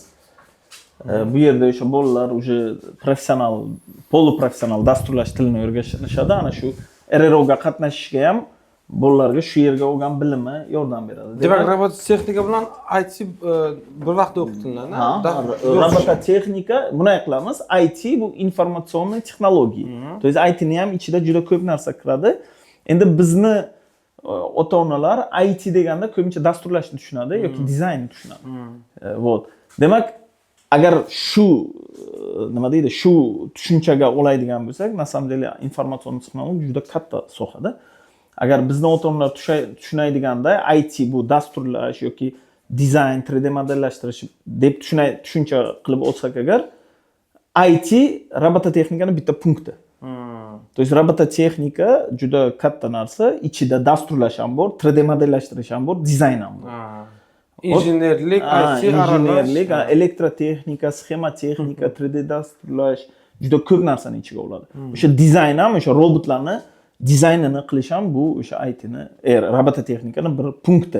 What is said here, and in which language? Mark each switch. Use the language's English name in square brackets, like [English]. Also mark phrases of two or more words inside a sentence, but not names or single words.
[Uzbek] Bu yerda o'sha bolalar уже professional, poluprofessional dasturlash tilini o'rganishadi. Ana shu RROga qatnashishga ham bolalarga shu yerga olgan bilimi yordam beradi. Demak, robototexnika bilan IT bir vaqtda o'qitiladi. Robototexnika, bunday qilamiz. IT bu informatsion texnologiya. [Russian] То есть [Uzbek] IT ni ham ichida juda ko'p narsa kiradi. Endi bizni ota-onalar IT deganda ko'pincha dasturlashni tushunadi yoki dizaynni tushunadi. Вот. Demak, agar shu nima deydi, shu tushunchaga oladigan bo'lsak, [Russian] на самом деле [Uzbek] informatsion texnologiya juda katta sohada. Agar bizni ota-onalar tushunaydiganda IT bu dasturlash yoki dizayn, 3D modellashtirish deb tushuncha qilib olsak agar, IT robototexnikaning bitta punkti. [Russian] То есть [Uzbek] robototexnika juda katta narsa, ichida dasturlash ham bor, 3D modellashtirish ham bor, dizayn ham bor. Injenerlik, IT, injenerlik, elektrotexnika, sxematexnika, 3D dasturlash, juda ko'p narsani ichiga oladi. O'sha dizayn ham, o'sha robotlarni dizaynini qilish ham bu o'sha ITni, robototexnikani bir punkti.